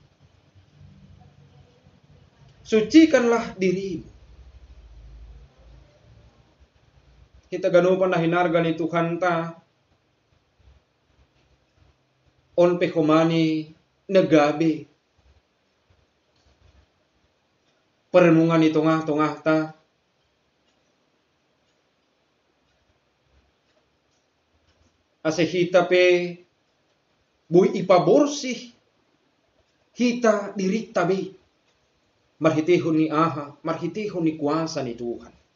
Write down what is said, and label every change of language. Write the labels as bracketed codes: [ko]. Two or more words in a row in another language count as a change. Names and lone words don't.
[id] Sucikanlah dirimu. [bts] Kita ganupan na hinarga ni Tuhan ta. On pe humani nagabi. [id] Perenungan di tengah-tengah ta. [bts] Ase hita pe bui ipaborsih hita diri tabi. Marhitihon ni aha, marhitihon ni kuasa ni Tuhan.